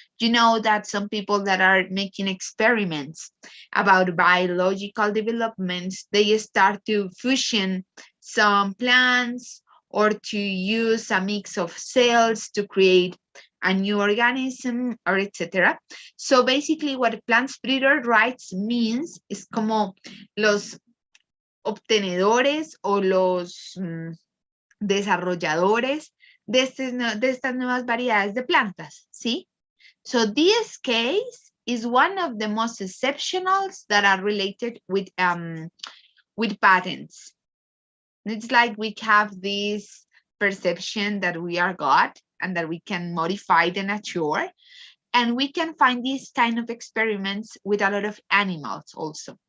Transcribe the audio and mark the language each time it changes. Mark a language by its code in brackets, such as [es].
[en] You know that some people that are making experiments about biological developments, they start to fusion some plants or to use a mix of cells to create a new organism, or etc. So basically what plants breeder rights means is [es] como los obtenedores o los desarrolladores de estas nuevas variedades de plantas, ¿sí? [en] So this case is one of the most exceptionals that are related with patents. It's like we have this perception that we are God and that we can modify the nature, and we can find these kind of experiments with a lot of animals also.